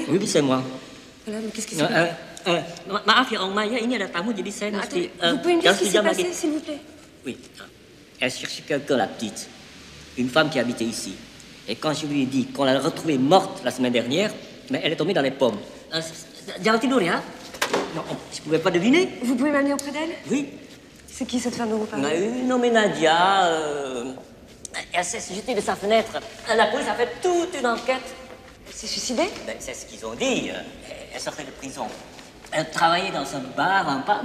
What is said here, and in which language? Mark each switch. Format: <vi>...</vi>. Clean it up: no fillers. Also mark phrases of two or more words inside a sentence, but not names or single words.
<fr>Oui, c'est moi. Voilà, mais qu'est-ce qui s'est passé?</fr> <id>Maaf ya Oma, ya ini ada tamu jadi saya mesti.</id> <fr>Vous pouvez me dire ce qui s'est passé, s'il vous plaît? Oui. Elle cherchait quelqu'un, la petite. Une femme qui habitait ici. Et quand je lui ai dit qu'on l'a retrouvée morte la semaine dernière, mais elle est tombée dans les pommes.</fr> <id>Jangan tidur ya.</id> <fr>Non, je pouvais pas deviner. Vous pouvez m'amener auprès d'elle? Oui. C'est qui cette femme dont vous parlez? Nommée Nadia. Elle s'est jetée de sa fenêtre. La police a fait toute une enquête. Elle s'est suicidée? Ben, c'est ce qu'ils ont dit. Elle sortait de prison. Elle travaillait dans un bar, un pub.</fr>